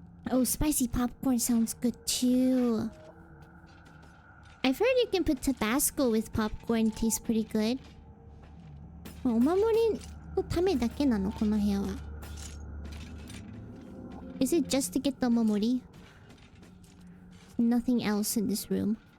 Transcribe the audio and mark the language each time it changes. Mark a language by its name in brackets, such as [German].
[English] Oh, spicy popcorn sounds good too. I've heard you can put Tabasco with popcorn. It tastes pretty good. [Japanese] Oh, お守りのためだけなのこの部屋は。 [English] Is it just to get the お守り? Nothing else in this room.